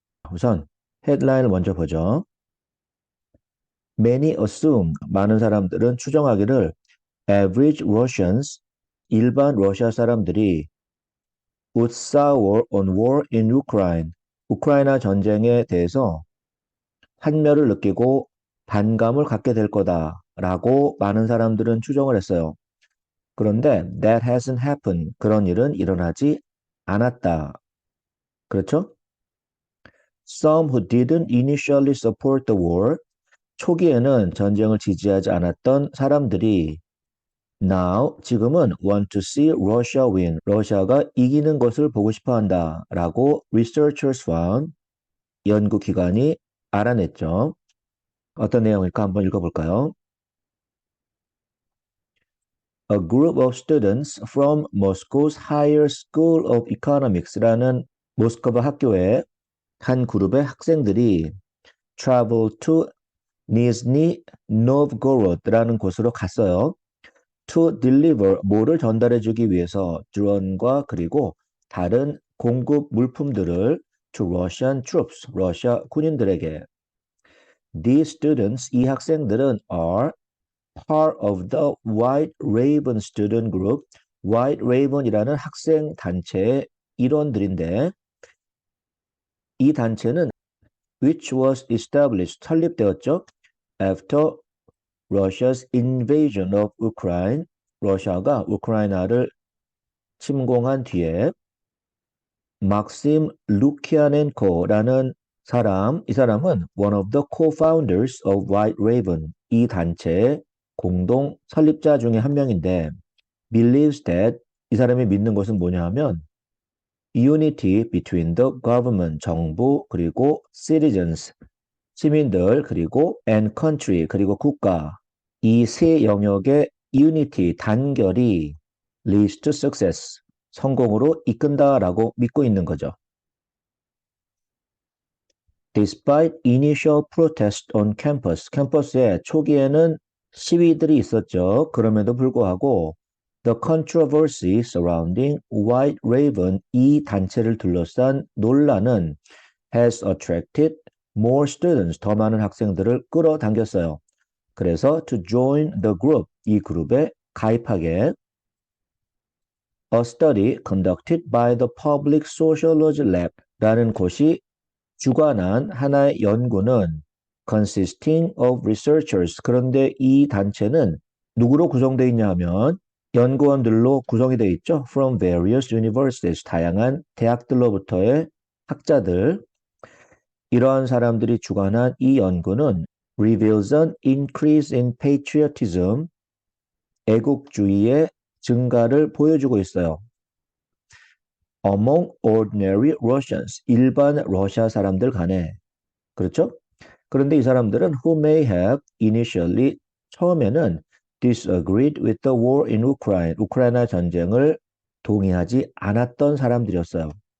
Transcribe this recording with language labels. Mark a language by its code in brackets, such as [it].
[ko] 우선 헤드라인을 먼저 보죠. [en] Many assume, [ko] 많은 사람들은 추정하기를 [en] average Russians, [ko] 일반 러시아 사람들이 [en] would sour on war in Ukraine, [ko] 우크라이나 전쟁에 대해서 환멸을 느끼고 반감을 갖게 될 거다라고 많은 사람들은 추정을 했어요. 그런데 [en] that hasn't happened, [ko] 그런 일은 일어나지 않았다. 그렇죠? [en] Some who didn't initially support the war, [ko] 초기에는 전쟁을 지지하지 않았던 사람들이 [en] Now, [ko] 지금은 [en] want to see Russia win. [ko] 러시아가 이기는 것을 보고 싶어 한다. 라고 [en] researchers found, [ko] 연구기관이 알아냈죠. 어떤 내용일까 한번 읽어볼까요? [en] A group of students from Moscow's Higher School of Economics [ko] 라는 모스크바 학교의 한 그룹의 학생들이 [en] travel to Nizhny Novgorod [ko] 라는 곳으로 갔어요. [en] To deliver, [ko] 뭐를 전달해주기 위해서 드론과 그리고 다른 공급 물품들을 [en] to Russian troops, [ko] 러시아 군인들에게. [en] These students, [ko] 이 학생들은 [en] are part of the White Raven student group. [ko] White Raven이라는 학생 단체의 일원들인데 이 단체는 [en] which was established, [ko] 설립되었죠. [en] After Russia's invasion of Ukraine, [ko] 러시아가 우크라이나를 침공한 뒤에 막심 루키아넨코라는 사람, 이 사람은 [en] one of the co-founders of White Raven, [ko] 이 단체의 공동 설립자 중에 한 명인데 [en] believes that, [ko] 이 사람이 믿는 것은 뭐냐 하면 [en] unity between the government, [ko] 정부, 그리고 citizens, 시민들, 그리고 [en] and country, [ko] 그리고 국가, 이 세 영역의 unity, 단결이 [en] leads to success, [ko] 성공으로 이끈다라고 믿고 있는 거죠. [en] Despite initial protest on campus, [ko] 캠퍼스에 초기에는 시위들이 있었죠. 그럼에도 불구하고 [en] the controversy surrounding White Raven, [ko] 이 단체를 둘러싼 논란은 [en] has attracted more students, [ko] 더 많은 학생들을 끌어당겼어요. 그래서 [en] to join the group, [ko] 이 그룹에 가입하게. [en] A study conducted by the Public Sociology Lab [ko] 라는 곳이 주관한 하나의 연구는 [en] consisting of researchers, [ko] 그런데 이 단체는 누구로 구성되어 있냐 하면 연구원들로 구성이 되어 있죠. [en] From various universities, [ko] 다양한 대학들로부터의 학자들. 이러한 사람들이 주관한 이 연구는 [en] reveals an increase in patriotism, [ko] 애국주의의 증가를 보여주고 있어요. [en] Among ordinary Russians, [ko] 일반 러시아 사람들 간에. 그렇죠? 그런데 이 사람들은 [en] who may have initially, [ko] 처음에는 [en] disagreed with the war in Ukraine, [ko] 우크라이나 전쟁을 동의하지 않았던 사람들이었어요.